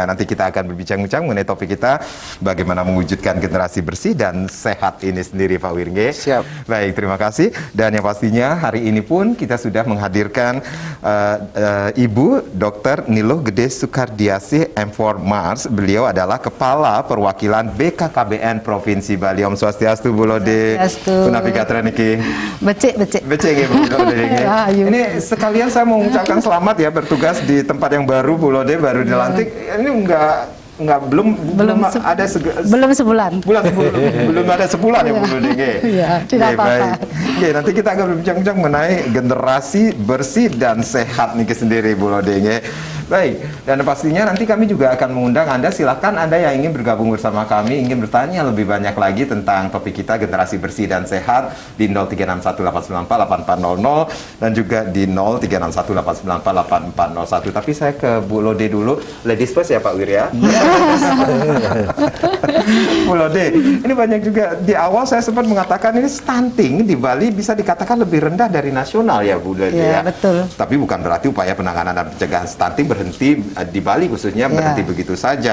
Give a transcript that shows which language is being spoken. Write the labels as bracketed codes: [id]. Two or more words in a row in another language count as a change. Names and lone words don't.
[id] Nanti kita akan berbincang-bincang mengenai topik kita bagaimana mewujudkan generasi bersih dan sehat ini sendiri Pak Wir. Siap. Baik, terima kasih. Dan yang pastinya hari ini pun kita sudah menghadirkan Ibu Dr. Niluh Gede Sukardiasih M4 Mars. Beliau adalah Kepala Perwakilan BKKBN Provinsi Bali. [ban] Om Swastiastu Bu Lode. Swastiastu. Punapi katren niki. Becek. [id] Becek ya Bu Lode. Ini sekalian saya mau mengucapkan selamat ya bertugas di tempat yang baru Bu Lode, baru dilantik. Ini belum sebulan. Belum ada sebulan ya Bu Lode. Iya, tidak apa-apa. Oke, nanti kita akan berbincang-bincang mengenai generasi bersih dan sehat nih sendiri Bu Lode. Baik, dan pastinya nanti kami juga akan mengundang Anda, silakan Anda yang ingin bergabung bersama kami, ingin bertanya lebih banyak lagi tentang topik kita generasi bersih dan sehat di 0361894800 dan juga di 0361894801. Tapi saya ke Bu Lode dulu, [en] ladies first [id] ya Pak Wir ya. Bu Lode, ini banyak juga di awal saya sempat mengatakan ini stunting di Bali bisa dikatakan lebih rendah dari nasional ya Bu Lode ya. Betul. Tapi bukan berarti upaya penanganan dan pencegahan stunting berhenti di Bali khususnya berhenti begitu saja.